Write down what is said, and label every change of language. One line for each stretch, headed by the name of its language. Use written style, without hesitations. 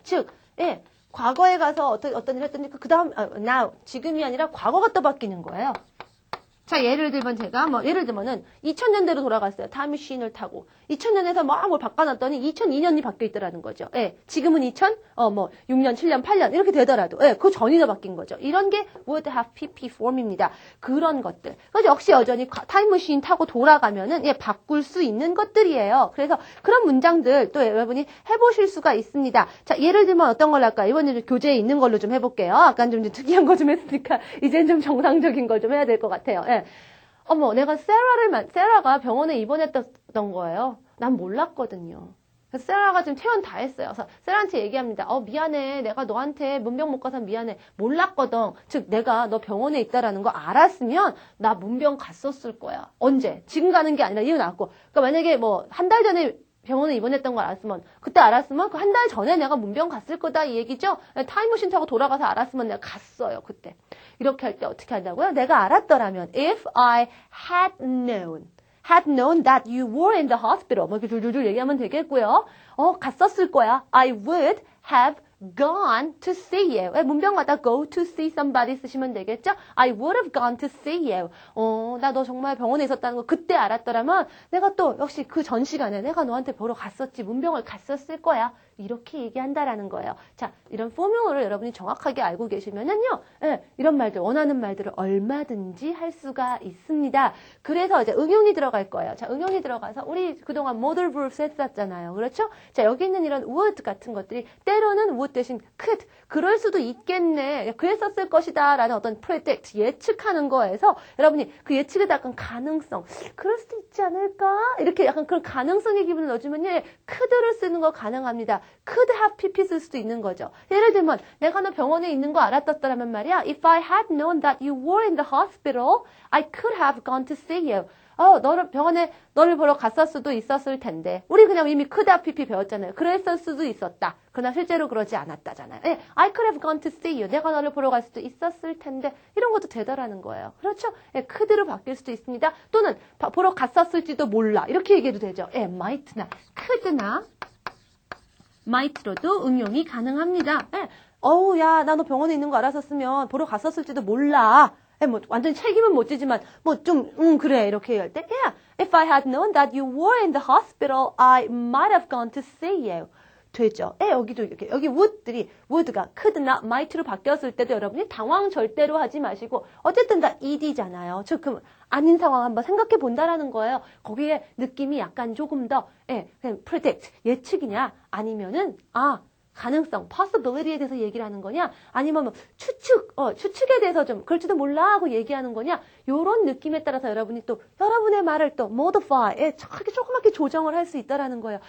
Korean: 즉, 과거에 가서 어떤 일을 했더니 그 다음 now 지금이 아니라 과거가 또 바뀌는 거예요. 자, 예를 들면 제가 예를 들면은 2000년대로 돌아갔어요. 타임머신을 타고 2000년에서 뭘 바꿔놨더니 2002년이 바뀌어 있더라는 거죠. 지금은 6년, 7년, 8년 이렇게 되더라도 그 전이나 바뀐 거죠. 이런 게 would have pp form입니다. 그런 것들. 그래서 역시 여전히 타임머신 타고 돌아가면은 바꿀 수 있는 것들이에요. 그래서 그런 문장들 또 여러분이 해보실 수가 있습니다. 자, 예를 들면 어떤 걸 할까요? 이번에 교재에 있는 걸로 좀 해볼게요. 아까 좀 특이한 거 좀 했으니까 이제는 좀 정상적인 걸 좀 해야 될 것 같아요. 내가 세라가 병원에 입원했던 거예요. 난 몰랐거든요. 그래서 세라가 지금 퇴원 다 했어요. 그래서 세라한테 얘기합니다. 미안해. 내가 너한테 문병 못 가서 미안해. 몰랐거든. 즉, 내가 너 병원에 있다라는 거 알았으면 나 문병 갔었을 거야. 언제? 지금 가는 게 아니라 이유 나왔고. 그러니까 만약에 한 달 전에 병원에 입원했던 걸 알았으면 그 한 달 전에 내가 문병 갔을 거다 이 얘기죠. 타임머신 타고 돌아가서 알았으면 내가 갔어요. 그때. 이렇게 할 때 어떻게 한다고요? 내가 알았더라면
English: if I had known. had known that you were in the hospital.
Korean: 뭐 이렇게 줄줄줄 얘기하면 되겠고요. 갔었을 거야.
English: I would have gone to see you.
Korean: 문병마다
English: go to see somebody
Korean: 쓰시면 되겠죠?
English: I would have gone to see you.
Korean: 나 너 정말 병원에 있었다는 거 그때 알았더라면 내가 또 역시 그 전 시간에 내가 너한테 보러 갔었지. 문병을 갔었을 거야. 이렇게 얘기한다라는 거예요. 자, 이런 포뮬러를 여러분이 정확하게 알고 계시면은요, 이런 말들, 원하는 말들을 얼마든지 할 수가 있습니다. 그래서 이제 응용이 들어갈 거예요. 자, 응용이 들어가서 우리 그동안 modal verbs 했었잖아요. 그렇죠? 자, 여기 있는 이런 would 같은 것들이 때로는 would 대신 could, 그럴 수도 있겠네, 그랬었을 것이다 라는 어떤 predict, 예측하는 거에서 여러분이 그 예측에다 약간 가능성, 그럴 수도 있지 않을까? 이렇게 약간 그런 가능성의 기분을 넣어주면요, could를 쓰는 거 가능합니다. could have pp 쓸 수도 있는 거죠. 예를 들면 내가 너 병원에 있는 거 알았었더라면 말이야.
English: If I had known that you were in the hospital, I could have gone to see you.
Korean: 병원에 너를 보러 갔을 수도 있었을 텐데. 우리 그냥 이미 could have pp 배웠잖아요. 그랬을 수도 있었다. 그러나 실제로 그러지 않았다잖아요.
English: I could have gone to see you.
Korean: 내가 너를 보러 갈 수도 있었을 텐데. 이런 것도 되더라는 거예요. 그렇죠? could로 바뀔 수도 있습니다. 또는 보러 갔었을지도 몰라. 이렇게 얘기해도 되죠. might나 could나 might로도 응용이 가능합니다. 야, 나 너 병원에 있는 거 알았었으면 보러 갔었을지도 몰라. 뭐 완전 책임은 못 지지만 뭐 좀 그래 이렇게 할 때
English: yeah, if I had known that you were in the hospital, I might have gone to see you.
Korean: 되죠. 여기도 이렇게 여기 would가 could나 might로 바뀌었을 때도 여러분이 당황 절대로 하지 마시고 어쨌든 다 ed잖아요. 즉 그럼 아닌 상황 한번 생각해 본다라는 거예요. 거기에 느낌이 약간 조금 더 그냥 predict 예측이냐 아니면은 가능성, possibility에 대해서 얘기를 하는 거냐, 아니면 뭐 추측에 대해서 좀 그럴지도 몰라 하고 얘기하는 거냐, 요런 느낌에 따라서 여러분이 또 여러분의 말을 또 modify, 조그맣게 조정을 할 수 있다라는 거예요.